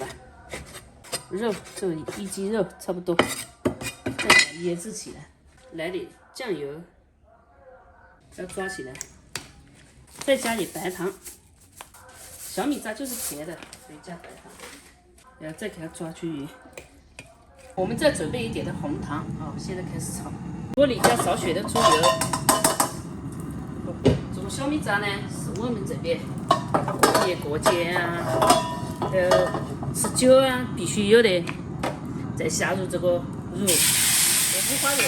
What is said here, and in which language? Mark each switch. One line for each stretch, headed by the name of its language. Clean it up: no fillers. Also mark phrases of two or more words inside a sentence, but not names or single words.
Chinese: 肉就一斤肉差不多，再把它腌制起来，来点酱油，要抓起来，再加点白糖。小米渣就是甜的，所以加白糖，然后再给它抓均匀。我们再准备一点的红糖啊，现在開始炒。鍋裡加少許的豬油。煮小米渣呢，是我們這邊年過節啊，吃酒啊，必須有的。再下入這個肉，五花肉。